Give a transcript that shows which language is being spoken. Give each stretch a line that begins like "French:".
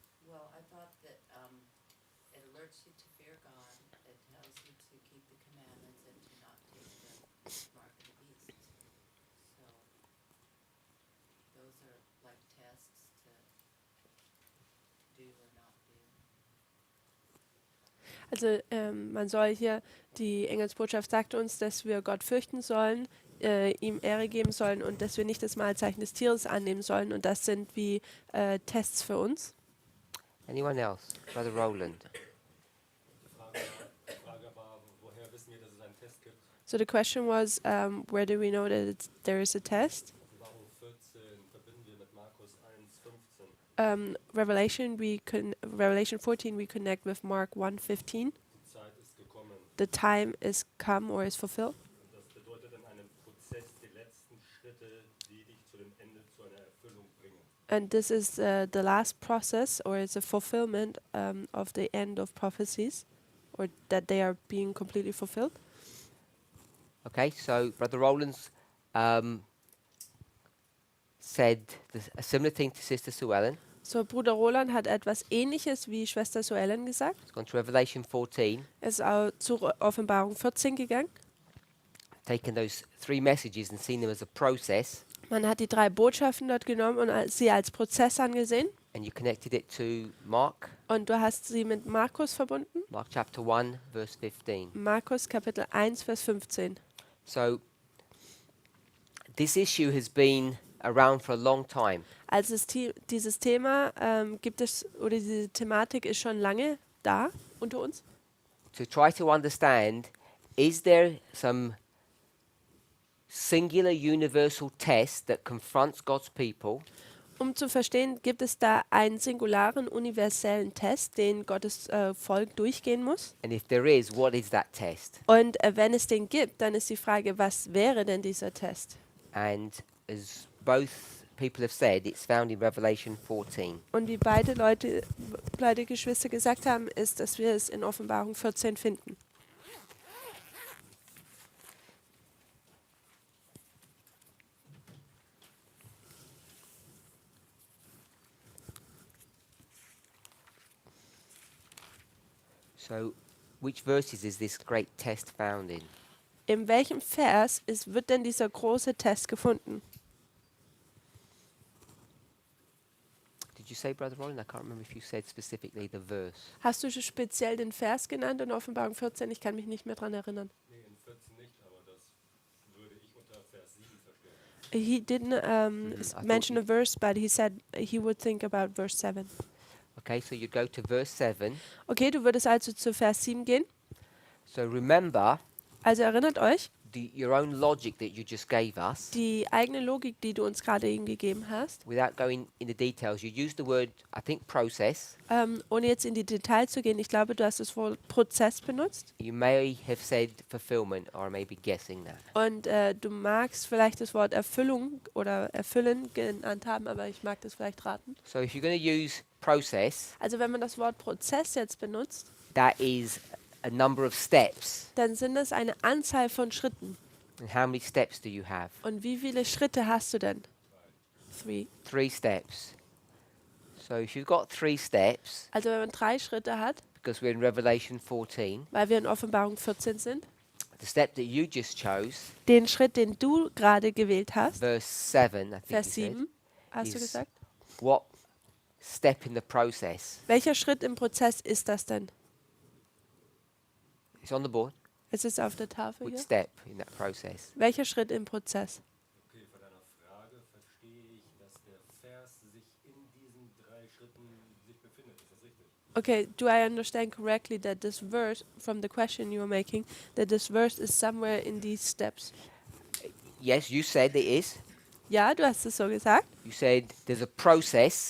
English: Well, I thought that it alerts you to fear God. It tells you to keep the commandments and to not take the mark of the beast. So those are like tests to do or not do.
German: Also man soll hier, die Engelsbotschaft sagt uns, dass wir Gott fürchten sollen, ihm Ehre geben sollen und dass wir nicht das Mahlzeichen des Tieres annehmen sollen. Und das sind wie Tests für uns.
English: Anyone else? Brother Roland.
German: Die Frage war, woher wissen wir, dass es einen Test gibt?
English: So the question was, where do we know that there is a test?
German: Offenbarung 14 verbinden wir mit Markus 1,15.
English: Revelation 14 we connect with Mark 1:15.
German: Die Zeit ist gekommen.
English: The time is come or is fulfilled.
German: Und das bedeutet in einem Prozess die letzten Schritte, die dich zu dem Ende, zu einer Erfüllung bringen.
English: And this is the last process, or it's a fulfillment of the end of prophecies, or that they are being completely fulfilled. Okay, so Brother Roland's said a similar thing to Sister Sue Ellen.
German: So Bruder Roland hat etwas Ähnliches wie Schwester Sue Ellen gesagt.
English: It's gone to Revelation 14,
German: Er ist auch zur Offenbarung 14 gegangen.
English: taken those 3 messages and seen them as a process,
German: Man hat die 3 Botschaften dort genommen und sie als Prozess angesehen.
English: and you connected it to Mark,
German: Und du hast sie mit Markus verbunden.
English: Mark chapter 1, verse 15.
German: Markus Kapitel 1, Vers 15.
English: So this issue has been around for a long time.
German: Also dieses Thema gibt es, oder diese Thematik ist schon lange da unter uns.
English: To try to understand, is there some singular universal test that confronts God's people,
German: Um zu verstehen, gibt es da einen singularen, universellen Test, den Gottes Volk durchgehen muss.
English: and if there is, what is that test?
German: Und wenn es den gibt, dann ist die Frage, was wäre denn dieser Test?
English: And as both people have said, it's found in Revelation 14.
German: Und wie beide Geschwister gesagt haben, ist, dass wir es in Offenbarung 14 finden.
English: So which verses is this great test found in?
German: In welchem Vers wird denn dieser große Test gefunden?
English: Did you say, Brother Roland? I can't remember if you said specifically the verse.
German: Hast du schon speziell den Vers genannt in Offenbarung 14? Ich kann mich nicht mehr daran erinnern. Nee, in 14 nicht, aber das würde ich unter Vers 7 verstehen.
English: He didn't I thought mention a verse, but he said he would think about verse 7. Okay, so you go to verse 7.
German: Okay, du würdest also zu Vers 7 gehen.
English: So remember
German: Also erinnert euch,
English: your own logic that you just gave us.
German: die eigene Logik, die du uns gerade eben gegeben hast,
English: Without going into details, you used the word, I think, process.
German: ohne jetzt in die Details zu gehen, ich glaube, du hast das Wort Prozess benutzt.
English: You may have said fulfillment, or I may be guessing that.
German: Und du magst vielleicht das Wort Erfüllung oder Erfüllen genannt haben, aber ich mag das vielleicht raten.
English: So if you're going to use process,
German: Also wenn man das Wort Prozess jetzt benutzt,
English: that is a number of steps.
German: dann sind es eine Anzahl von Schritten.
English: And how many steps do you have?
German: Und wie viele Schritte hast du denn?
English: 3. 3 steps. So if you've got 3 steps,
German: Also wenn man 3 Schritte hat,
English: because we're in Revelation 14,
German: weil wir in Offenbarung 14 sind,
English: the step that you just chose,
German: den Schritt, den du gerade gewählt hast,
English: verse 7, I think
German: Vers
English: you said,
German: 7, hast du
English: is-
German: gesagt?
English: what step in the process?
German: Welcher Schritt im Prozess ist das denn?
English: It's on the board.
German: Es ist auf der Tafel
English: Which
German: hier.
English: step in that process?
German: Welcher Schritt im Prozess? Okay, von deiner Frage verstehe ich, dass der Vers sich in diesen 3 Schritten sich befindet. Ist das richtig?
English: Okay, do I understand correctly that this verse, from the question you are making, that this verse is somewhere in these steps? Yes, you said it is.
German: Ja, du hast es so gesagt.
English: You said there's a process,